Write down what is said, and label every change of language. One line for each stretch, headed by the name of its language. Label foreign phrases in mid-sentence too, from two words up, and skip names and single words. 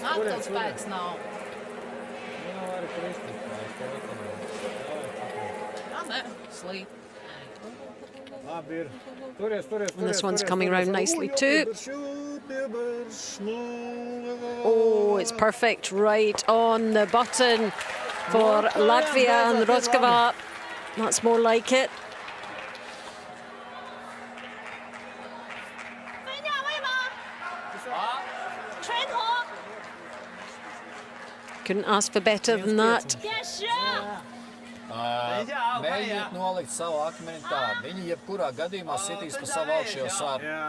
Latvian: Atkal spēks nav. Nav arī kristīt. Ne, slīd. Labi ir. Turies.
English: And this one's coming round nicely too. Oh, it's perfect, right on the button for Latvia and Roskava. That's more like it. Couldn't ask for better than that.
Latvian: Mēģiniet nolikt savu akmeni tā. Viņi jebkurā gadījumā sitīs pa savu augšējo sāru.